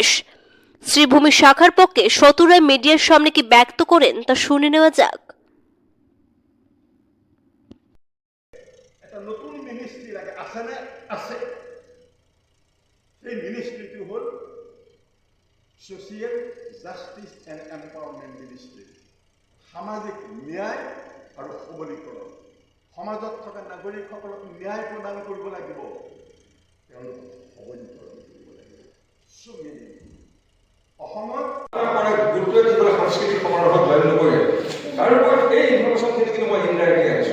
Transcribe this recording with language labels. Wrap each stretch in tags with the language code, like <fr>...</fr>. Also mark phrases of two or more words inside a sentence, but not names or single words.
<bn>শ্রীভূমি শাখার পক্ষে শতুরায় মিডিয়ার সামনে কি ব্যক্ত করেন তা শুনে নেওয়া যাক।</bn> <as>একটা নতুন মিনিস্ট্রি লাগে, আছে সেই মিনিস্ট্রিটো হল</as> <en>social justice and empowerment ministry.</en> <as>সামাজিক ন্যায় আৰু সবলীকৰণ। সমাজত থকা নাগৰিকসকলক ন্যায় প্ৰদান কৰিব লাগিব, তেওঁলোকক সবলীকৰণ কৰিব লাগিব। অসমত গুৰুত্ব দিবলৈ সাংস্কৃতিক সমাৰোহত জইন নকৰে, তাৰ ওপৰত এই ইনফৰমেশ্যনখিনি কিন্তু মই ইনডাইৰেক্টলি আনিছোঁ।</as>